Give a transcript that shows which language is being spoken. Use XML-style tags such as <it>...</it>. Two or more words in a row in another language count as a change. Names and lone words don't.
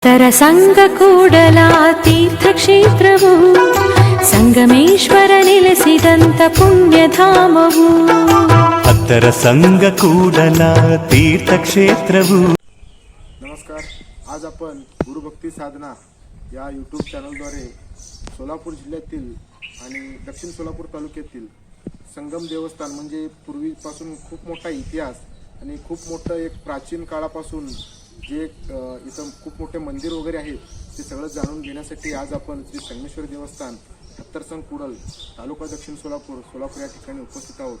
<kn>ತರ ಸಂಘ ಕೂಡಲ ತೀರ್ಥಕ್ಷೇತ್ರವು ಸಂಗಮೇಶ್ವರ ನೆಲೆಸಿದಂತ ಪುಣ್ಯಧಾಮವು. ಹತ್ತರ ಸಂಘ ಕೂಡಲ तीर्थक्षेत्रವು.</kn> <mr>नमस्कार. आज आपण गुरुभक्ती साधना या यूट्यूब चॅनलद्वारे सोलापूर जिल्ह्यातील आणि दक्षिण सोलापूर तालुक्यातील संगम देवस्थान म्हणजे पूर्वीपासून खूप मोठा इतिहास आणि खूप मोठं एक प्राचीन काळापासून जे इथं खूप मोठे मंदिर वगैरे आहेत ते सगळं जाणून घेण्यासाठी आज आपण श्री संगमेश्वर देवस्थान हत्तरसंग कुडल तालुका दक्षिण सोलापूर या ठिकाणी उपस्थित आहोत.</mr>